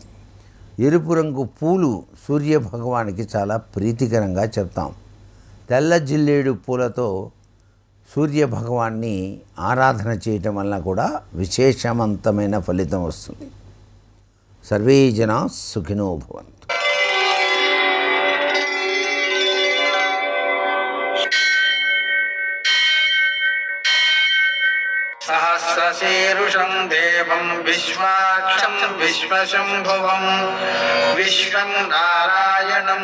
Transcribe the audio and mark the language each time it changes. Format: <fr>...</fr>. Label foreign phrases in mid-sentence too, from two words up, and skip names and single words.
<te>ఎరుపు రంగు పూలు సూర్యభగవానికి చాలా ప్రీతికరంగా చెప్తాం. తెల్ల జిల్లేడు పూలతో సూర్యభగవాన్ని ఆరాధన చేయటం వల్ల కూడా విశేషవంతమైన ఫలితం వస్తుంది.</te> <sa>సర్వే జనా సుఖినో భవంతు. सहस्रशीर्षं देवं विश्वाक्षं विश्वशम्भुवं विश्वं नारायणं</sa>